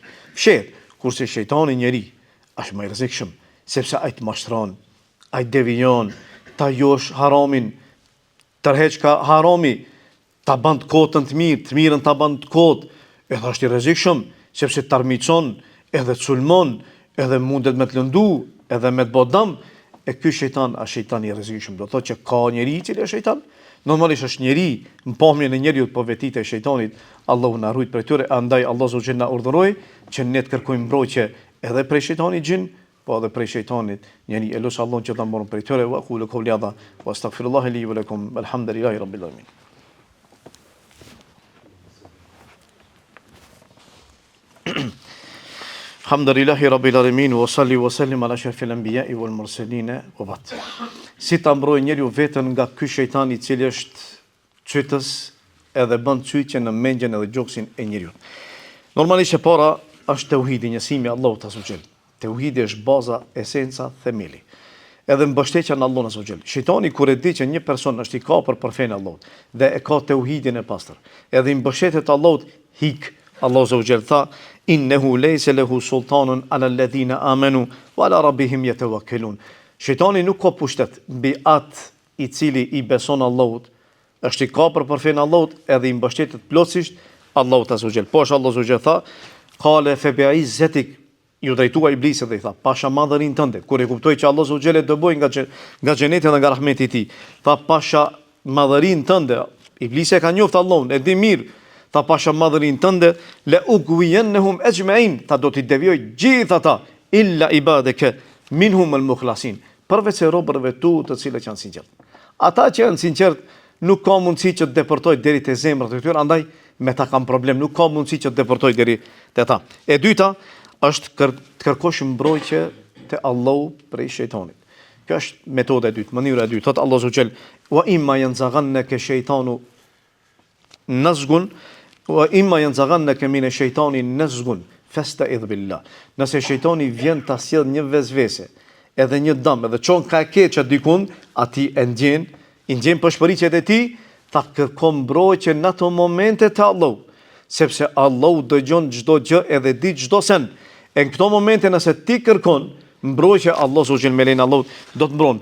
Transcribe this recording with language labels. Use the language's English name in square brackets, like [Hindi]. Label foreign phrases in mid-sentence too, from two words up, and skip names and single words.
[Albanian] Fshet, kurse shejtani njeri është më i rrezikshëm, sepse ai të mashtron, ai devijon, ta josh haramin, tërheq ka harami, ta bën kotën të mirën ta bën kot, edhe është i rrezikshëm, sepse tarmicon, edhe sulmon, edhe mundet me të lëndu, edhe me të bodam, e ky shejtan është shejtan i rrezikshëm. Do thotë që ka njeri i cili është shejtan, normalisht është njeri, në pamjen e njeriut, po vetit e shejtanit, Allahu na ruaj prej tyre, andaj Allah [Arabic] سبحانه وتعالى [Albanian] na urdhëroi që ne të kërkojmë mbrojtje edhe prej shejtanit gjin, po edhe prej shejtanit njeri. Elos Allahun që ta morëm prej tyre, [Arabic] وأقول قولي هذا وأستغفر الله لي ولكم، الحمد لله رب العالمين. الحمد لله رب العالمين وصل وسلم على أشرف الأنبياء والمرسلين وبعد. [Albanian] Si ta mbrojë njeriu veten nga ky shejtan i cili është çytës edhe bën çytje në mendjen edhe gjoksin e njeriu. Normalisht e para është tauhidi, njësimi i Allahut [Arabic] عز وجل. [Albanian] Tauhidi është baza, esenca, themeli. Edhe mbështetja në Allahun [Arabic] عز وجل. [Albanian] Shejtani kur e di që një person është i kapur për fenë e Allahut dhe e ka tauhidin e pastër, edhe i mbështetet Allahut, hik. Allah azza wa jall tha: [Arabic] "إنه ليس له سلطان على الذين آمنوا وعلى ربهم يتوكلون." [Albanian] Shejtani nuk ka pushtet mbi atë i cili i beson Allahut, është i kapur për fenë Allahut edhe i mbështetet plotësisht Allahut [Arabic] عز وجل. [Albanian] Po Allah [Arabic] عز وجل [Albanian] tha: [Arabic] "قال فبعزتك", [Albanian] ju drejtua iblisit dhe i tha: "Pasha madhërinë tënde." Kur e kuptoi që Allah [Arabic] عز وجل [Albanian] e dëboi nga xheneti dhe nga rahmeti i tij, tha: "Pasha madhërinë tënde." Iblisi e ka njoftë Allahun, e di mirë. Tha: "Pasha madhërinë tënde, [Arabic] لأغوينهم أجمعين", [Albanian] tha do t'i devijoj gjithë ata, [Arabic] إلا عبادك منهم المخلصين, [Albanian] përveç robërve tu të cilët janë sinqert. Ata që janë sinqert nuk ka mundësi që të deportoj deri te zemrat e tyre, andaj me ta kam problem, nuk ka mundësi që të deportoj deri te ata. E dyta është të kërkosh mbrojtje te Allahu prej shejtanit. Kjo është metoda e dytë, mënyra e dytë. Thot Allahu [Arabic] subhanahu وإما ينزغنك شيطان نزغ وإما ينزغنك من الشيطان نزغ فاستعذ بالله. [Albanian] Nëse shejtani vjen ta sjell një vezvese, edhe një dëm, edhe çon ka keq dikun, ati e ndjen pëshpëriqet e tij, ta kërkon mbrojtje në ato momente te Allahu, sepse Allahu dëgjon çdo gjë edhe di çdo sen. E në këto momente nëse ti kërkon mbrojtje, Allahu subhanahu me lenin Allahu do të mbron.